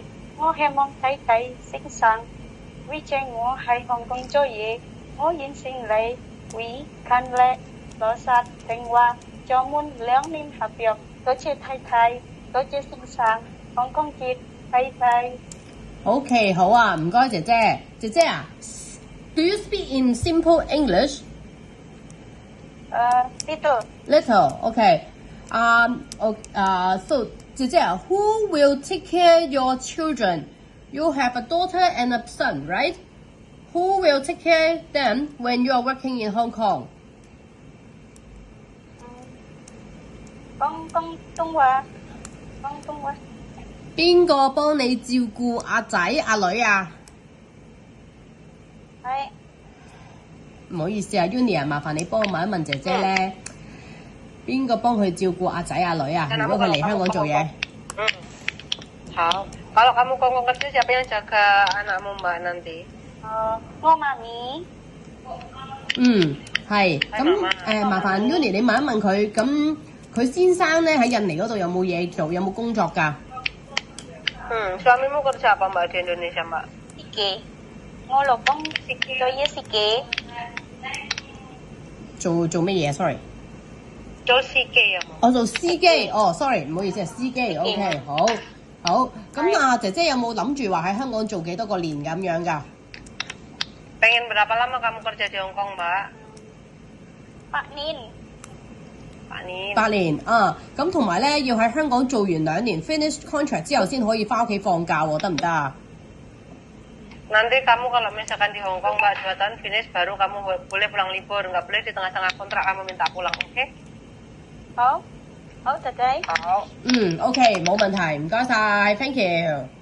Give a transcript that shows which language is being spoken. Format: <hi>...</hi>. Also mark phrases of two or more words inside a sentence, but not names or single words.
<yue>我希望睇睇先生會請我喺香港做嘢，我應承你會勤力老實聽話，做滿2年合約。多謝太太，多謝先生，香港見，拜拜。 OK， 好啊，唔該姐姐。姐姐啊 ，</yue> <en>Do you speak in simple English? Little. Little, okay. So,</en> <yue>姐姐,</yue> <en>who will take care your children? You have a daughter and a son, right? Who will take care them when you are working in Hong Kong?</en> <yue>廣東話。邊個幫你照顧阿仔阿女啊？係。唔好意思啊 ，Uni 啊，麻煩你幫我問一問姐姐咧。邊個幫佢照顧阿仔阿女啊？如果佢嚟香港做嘢。</yue> <id>好。Kalau kamu kongkong kerja, siapa yang jaga anakmu mbak nanti?</id> <yue>我媽咪。係。咁麻煩 Uni 你問一問佢，咁佢先生咧喺印尼嗰度有冇嘢做，有冇工作㗎</yue> <id>？Suamimu kerja apa mbak di Indonesia mbak?</id> <tl>Sige.</tl> <yue>我老公做嘢司機。做乜嘢 ？Sorry。做司機啊！我做司機，哦 ，sorry， 唔好意思，係司機 ，OK， 好。咁啊，姐姐有冇諗住話喺香港做幾多個年咁樣㗎？</yue> <id>Pengen berapa lama kamu kerja di Hong Kong, Mbak?</id> <yue>8 年。 8年啊，咁同埋咧要喺香港做完2年</yue> <en>finish contract</en> <yue>之後先可以翻屋企放假喎，得唔得啊</yue> <id>？Nanti kamu kalau misalkan di Hong Kong Mbak 2 tahun finish baru kamu boleh pulang libur, nggak boleh di tengah-tengah kontrak kamu minta pulang, oke?</id> <yue>好，姐姐。好。 OK， 冇問題，唔該晒 ，</yue> <en>thank you。</en>